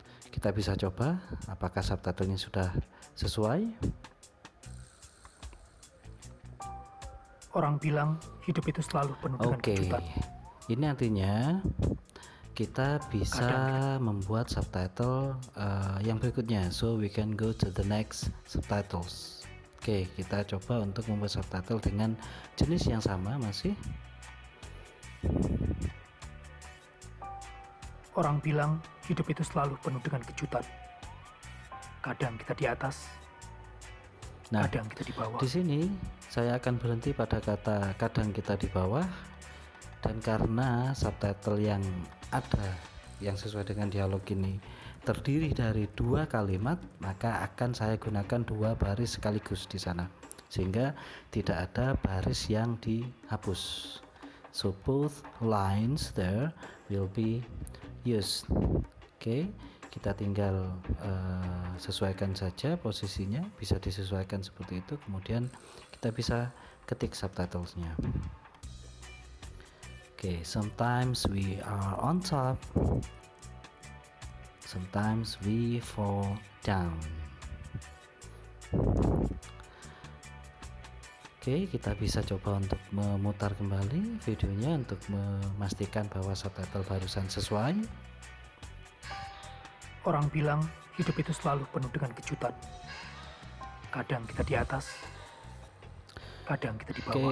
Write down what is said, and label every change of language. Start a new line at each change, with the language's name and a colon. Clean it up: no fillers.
Indonesian: Kita bisa coba apakah subtitlenya sudah sesuai. Orang bilang hidup itu selalu penuh dengan kejutan. Ini artinya kita bisa membuat subtitle yang berikutnya.
English: So we can go to the next subtitles.
Indonesian: Kita coba untuk membuat subtitle dengan jenis yang sama masih. Orang bilang hidup itu selalu penuh dengan kejutan. Kadang kita di atas, kadang kita di bawah. Di sini saya akan berhenti pada kata kadang kita di bawah, dan karena subtitle yang ada yang sesuai dengan dialog ini terdiri dari 2 kalimat, maka akan saya gunakan 2 baris sekaligus di sana, sehingga tidak ada baris yang dihapus.
English: So both lines there will be used.
Indonesian: Kita tinggal sesuaikan saja posisinya, bisa disesuaikan seperti itu, kemudian kita bisa ketik subtitlesnya.
English: Sometimes we are on top, sometimes we fall down.
Indonesian: Kita bisa coba untuk memutar kembali videonya untuk memastikan bahwa subtitle barusan sesuai. Orang bilang hidup itu selalu penuh dengan kejutan. Kadang kita di atas, kadang kita di bawah.